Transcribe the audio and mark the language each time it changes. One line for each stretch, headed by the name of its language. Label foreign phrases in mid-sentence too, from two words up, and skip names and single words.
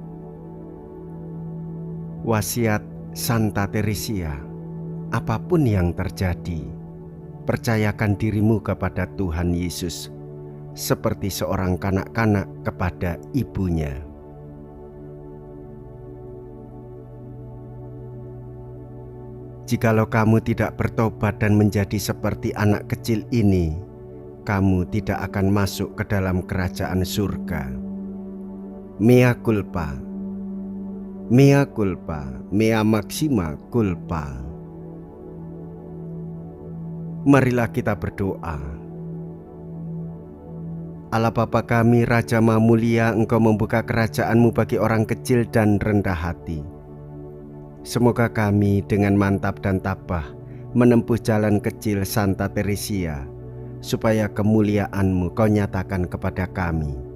Indonesian: Wasiat Santa Teresia, apapun yang terjadi, percayakan dirimu kepada Tuhan Yesus, seperti seorang kanak-kanak kepada ibunya. Jikalau kamu tidak bertobat dan menjadi seperti anak kecil ini, kamu tidak akan masuk ke dalam kerajaan surga.
Latin: Mea culpa, mea culpa, mea maxima culpa.
Indonesian: Marilah kita berdoa. Allah Bapa kami, Raja Maha Mulia, Engkau membuka kerajaan-Mu bagi orang kecil dan rendah hati. Semoga kami dengan mantap dan tabah menempuh jalan kecil Santa Teresia, supaya kemuliaan-Mu Kau nyatakan kepada kami.